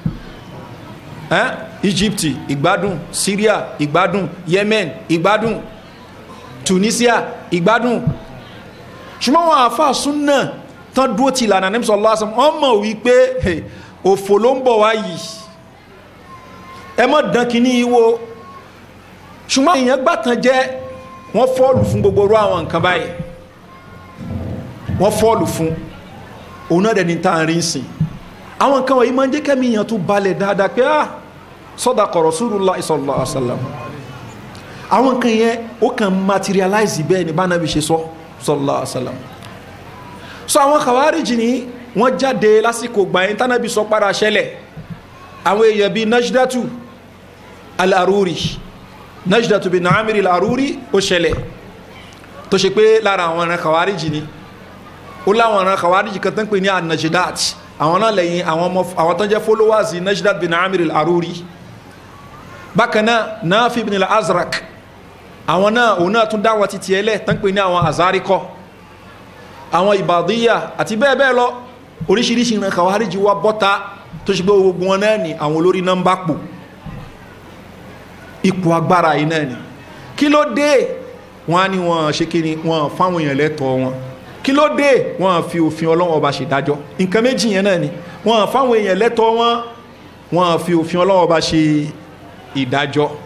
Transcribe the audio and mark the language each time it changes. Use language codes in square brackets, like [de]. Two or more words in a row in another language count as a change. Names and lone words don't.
[yo] Egypt ìgbádùn Syria ìgbádùn Yemen ìgbádùn Tunisia ìgbádùn ṣùgbọ́n wọn àfa súnà tán dúró ti ìlànà Ànábì [ar] صلى الله عليه وسلم [yo] wọ́n mọ̀ wípé òfò ló ń bọ̀ wá yìí ẹ mọ̀ dán kínní yìí wo ṣùgbọ́n èèyàn gbàtàn jẹ́ wọ́n fọ́ọ̀lù fún gbogbo orú àwọn nǹkan báyìí wọ́n fọ́ọ̀lù fún òun náà dẹni tá à ń rí sìn àwọn nǹkan wọ̀nyí máa ń jẹ́ kẹ́mi èèyàn tó balẹ̀ dáadáa pé [ar] صدق رسول الله صلى الله عليه وسلم [yo] àwọn nǹkan yẹn ó kàn materialize bẹ́ẹ̀ ni bánabi ṣe sọ [ar] صلى الله عليه وسلم [yo] so àwọn khawariji ni wọ́n jáde lásìkò gbà yẹn tánábì sọ padà ṣẹlẹ̀ àwọn èèyàn bíi Najdatu al-Aruri Najdatu bin Amir al-Aruri ó ṣẹlẹ̀ tó ṣe pé lára àwọn ọ̀ràn khawariji ni ó láwọn ọ̀ràn khawariji kan tán pè ní an-Najdat àwọn náà lẹ́yìn àwọn tán jẹ́ followers Najdat bin Amir al-Aruri bákan náà Nafi ibn al-Azraq àwọn náà òun náà tún dáwọ́ títí ẹlẹ́ tán pè ní àwọn Azarikọ àwọn Ibadiyya àti bẹ́ẹ̀ bẹ́ẹ̀ lọ oríṣiríṣi ìran khawariji wá bọ́ta tó ṣe pé gbogbo wọn náà ni àwọn olórí náà ń bá pò ipò agbára yìí náà ni kí ló dé wọn á ní wọn ṣe kí ni wọn fáwọn èèyàn lẹ́tọ̀ọ́ wọn kí ló dé wọn fi òfin Ọlọ́run ọba ṣèdájọ́ nǹkan méjì yẹn náà ni wọn fáwọn èèyàn lẹ́tọ̀ọ́ wọn fi òfin Ọlọ́run ọba ṣe ìdájọ́